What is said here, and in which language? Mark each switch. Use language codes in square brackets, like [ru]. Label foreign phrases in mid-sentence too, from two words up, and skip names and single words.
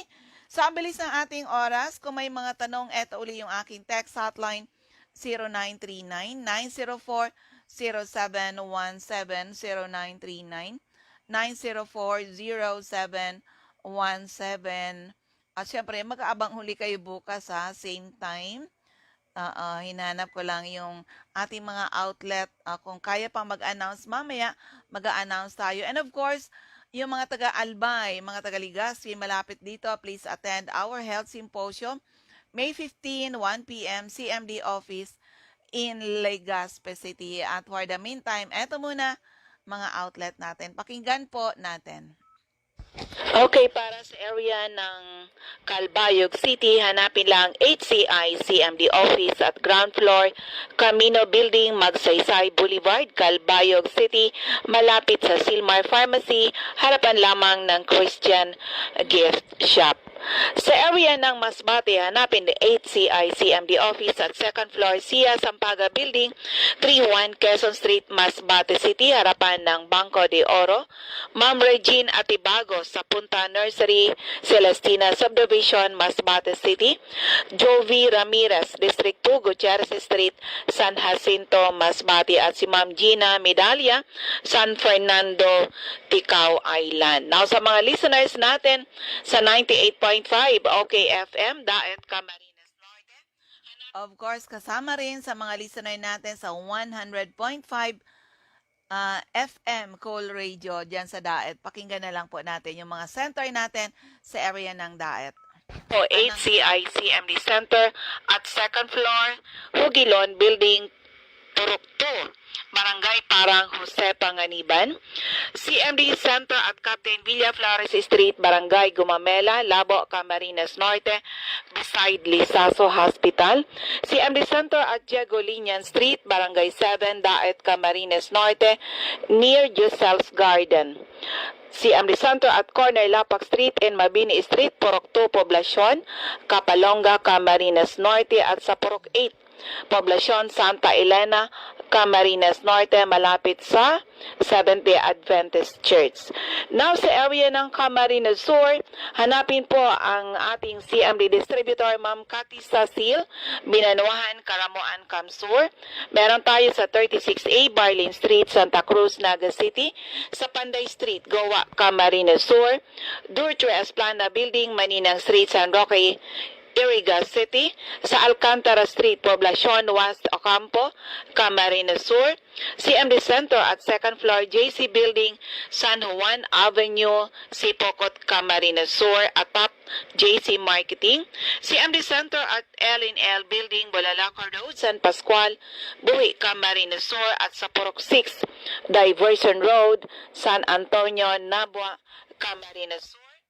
[tl] So, ang bilis ng ating oras. Kung may mga tanong, eto uli yung aking text hotline, 0939-904-0717, 0939-904-0717. At syempre, mag-aabang huli kayo bukas same time. Hinanap ko lang yung ating mga outlet. Kung kaya pang mag-announce mamaya, mag-announce tayo. [en] And of course, [tl] yung mga taga-Albay, mga taga-Legazpi, malapit dito, [en] please attend our health symposium. May 15, 1 p.m. CMD office in Legazpi City. At for the meantime, [tl] eto muna, mga outlet natin. Pakinggan po natin. Okay, para sa area ng Calbayog City, hanapin lang [en] HCI CMD office at ground floor, [tl] Camino Building, Magsaysay Boulevard, Calbayog City, malapit sa Silmar Pharmacy, harapan lamang ng Christian Gift Shop. Sa area ng Masbate, hanapin [en] the HCI CMD office at second floor [tl] Sia Sampaga Building, 31 Quezon Street, Masbate City, harapan ng Banco de Oro. Ma'am Regine Atibago sa Punta Nursery, Celestina Subdivision, Masbate City. Jovi Ramirez, District 2, Gutierrez Street, San Jacinto, Masbate, at si Ma'am Gina Medalla, San Fernando, Ticao Island. Now sa mga listeners natin sa 98.5 OKFM, Daet Camarines Norte. Of course, kasama rin sa mga listener natin sa 100.5 FM Cool Radio dyan sa Daet. Pakinggan na lang po natin yung mga center natin sa area ng Daet. O [en] HCI CMD Center at second floor, [tl] Hugilon Building, Turok 2, Barangay Parang Jose Panganiban. CMD Center at Captain Villa Flores Street, Barangay Gumamela, Labo, Camarines Norte, beside Lisaso Hospital. CMD Center at Diego Linian Street, Barangay 7, Daet, Camarines Norte, near Giselle's Garden. [en] CMD Center at corner Lapak Street and Mabini Street, Purok 2, Poblacion, Capalonga, Camarines Norte, at [tl] sa Purok 8, Poblacion Santa Elena, Camarines Norte, malapit sa Seventh-day Adventist Church. Now sa area ng Camarines Sur, hanapin po ang ating CMD distributor, Ma'am Cathy Sasil, Binanuahan, Karamuan, Kamsur. Meron tayo sa 36A Barlin Street, Santa Cruz, Naga City, sa Panday Street, Goa, Camarines Sur, Durtre Esplana Building, Maninang Street, San Roque, Iriga City, sa Alcantara Street, Poblacion, West Ocampo, Camarines Sur, [en] CMD Center at second floor JC Building, [tl] San Juan Avenue, Sipocot, Camarines Sur, atop JC Marketing, [en] CMD Center at L&L Building, [tl] Bulalacor Road, San Pascual, Buhi, Camarines Sur, at sa Purok 6, Diversion Road, San Antonio, Nabua, Camarines Sur.